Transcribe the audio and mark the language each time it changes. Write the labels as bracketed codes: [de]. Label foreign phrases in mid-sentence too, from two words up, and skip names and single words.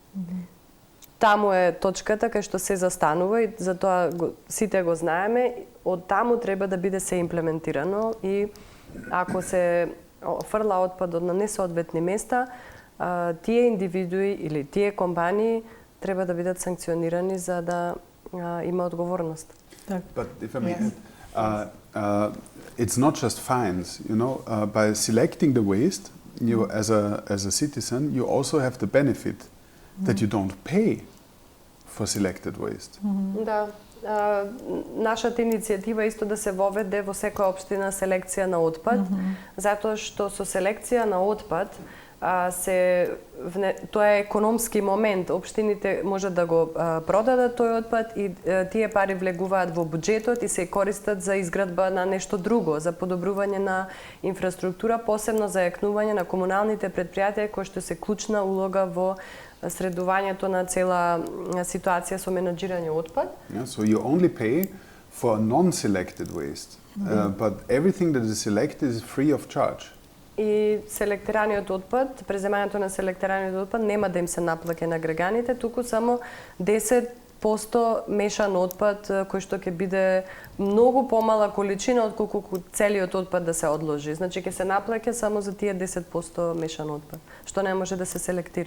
[mk] Таму е точката кај што се застанува и затоа сите го знаеме, од таму треба да биде се имплементирано и ако се фрла отпадот на несоодветни места, тие индивидуи или тие компании треба да бидат санкционирани за да има одговорност. [en] But if I may add, it's not just fines, by selecting the waste, you as a citizen, you also have the benefit that you don't pay for selected waste. [mk] Да. Нашата иницијатива исто да се воведе во секоја општина селекција на отпад, затоа што со селекција на отпад тоа е економски момент. Општините можат да го продадат тој отпад и тие пари влегуваат во буџетот и се користат за изградба на нешто друго, за подобрување на инфраструктура, посебно за јакнување на комуналните предпријатија кои што се клучна улога во средувањето на цела ситуација со менаџирање отпад. [en] Yeah, so you only pay for non-selected waste, but everything that is selected is free of charge. [mk] И селектираниот отпад, преземањето на селектираниот отпад нема да им се наплаќа на граѓаните, туку само 10% мешан отпад кој што ќе биде многу помала количина отколку целиот отпад да се одложи. Значи ќе се наплаќа само за тие 10% мешан отпад, што не може да се селектира.